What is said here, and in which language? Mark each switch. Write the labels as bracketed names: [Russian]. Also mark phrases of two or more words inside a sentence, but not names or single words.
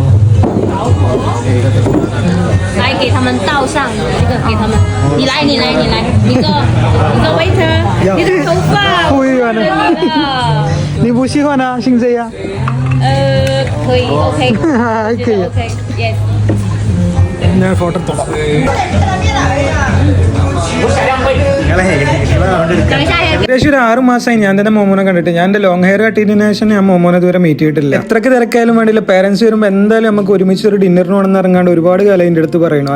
[Chinese] 来给他们倒上这个，给他们。你来，你来，你来，你个 waiter， 你的头发不一样的。你不喜欢啊？姓谁呀？可以 ，OK，可以 [English] ，OK，Yes。 [Malayalam] ഞാൻ ഫോട്ടോ എടുത്തോളാം. ഏകദേശം ഒരു 6 മാസമായി ഞാൻ തന്നെ മോമോനെ കണ്ടിട്ട്. ഞാൻ എന്റെ [English] long hair [Malayalam] കട്ടിയതിനു ശേഷം ഞാൻ മോമോനെ ഇതുവരെ മീറ്റ് ചെയ്തിട്ടില്ല. എത്രക്ക് തിരക്കായാലും വേണ്ടില്ല, പേരൻസ് വരുമ്പോൾ എന്തായാലും നമുക്ക് ഒരുമിച്ച് ഒരു ഡിന്നറിന് വേണമെന്ന് ഇറങ്ങാണ്ട് ഒരുപാട് കാലം എൻ്റെ അടുത്ത് പറയണു.